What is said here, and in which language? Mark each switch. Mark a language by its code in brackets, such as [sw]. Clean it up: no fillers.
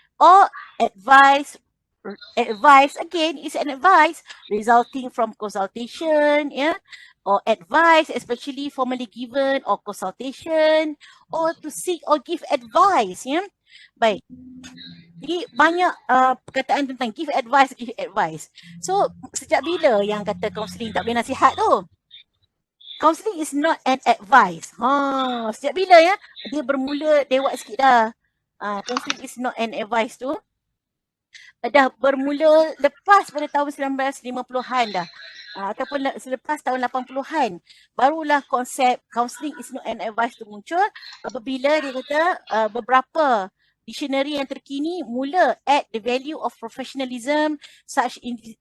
[en] Or advice again is an advice resulting from consultation ya, or advice especially formally given or consultation or to seek or give advice ya. [ms] Baik. Jadi banyak perkataan tentang give advice. So sejak bila yang kata counselling tak boleh nasihat tu? [en] Counselling is not an advice. [ms] Sejak bila ya? Dia bermula dewat sikit dah. [en] Counselling is not an advice [ms] tu. dah bermula lepas pada tahun 1950-an dah. Ataupun selepas tahun 80-an barulah konsep [en] counselling is not an advice [ms] tu muncul, apabila dia kata beberapa dictionary yang terkini mula [en] add the value of professionalism such in